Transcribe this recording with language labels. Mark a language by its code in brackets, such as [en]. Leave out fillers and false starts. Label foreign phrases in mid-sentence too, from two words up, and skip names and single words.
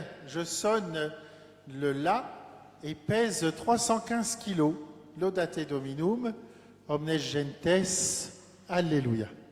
[fr] Je sonne le La et pèse 315 kilos. [la] Laudate Dominum, omnes gentes, Alléluia.